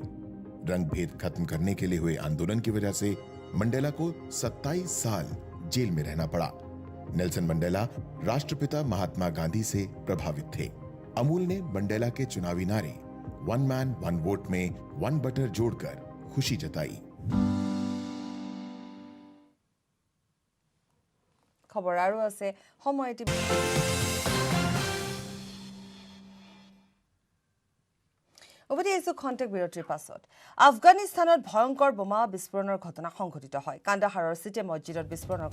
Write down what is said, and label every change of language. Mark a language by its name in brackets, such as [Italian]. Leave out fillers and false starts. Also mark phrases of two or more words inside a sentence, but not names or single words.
[Hindi] रंगभेद खत्म करने के लिए हुए आंदोलन की वजह से मंडेला को 27 साल जेल में रहना पड़ा। नेल्सन मंडेला राष्ट्रपिता महात्मा गांधी से प्रभावित थे। अमूल ने मंडेला के चुनावी नारे [English] one man one vote [Hindi] में [English] one butter [Hindi] जोड़कर खुशी जताई। [Assamese] খবৰ আৰু আছে সময় টিভি উভতি আহিছো খন্তেক বিৰতিৰ পাছত আফগানিস্তানত ভয়ংকৰ বোমা বিস্ফোৰণৰ ঘটনা সংঘটিত হয় কান্দাহাৰৰ চিটে মছজিদত বিস্ফোৰণৰ